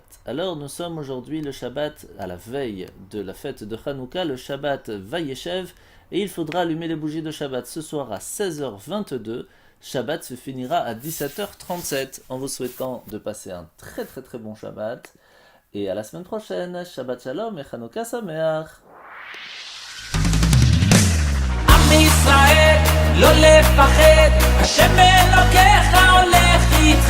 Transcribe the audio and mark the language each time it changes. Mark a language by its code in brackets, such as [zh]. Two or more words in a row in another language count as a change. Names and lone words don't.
[fr] Alors nous sommes aujourd'hui le Shabbat à la veille de la fête de Hanouka, le Shabbat Vayeshev, et il faudra allumer les bougies de Shabbat ce soir à 16h22. Shabbat se finira à 17h37 en vous souhaitant de passer un très très très bon Shabbat et à la semaine prochaine. [he] שבת שלום et חנוכה שמח. ישראל, לא לפחד, השם אלוקיך הולך איתך.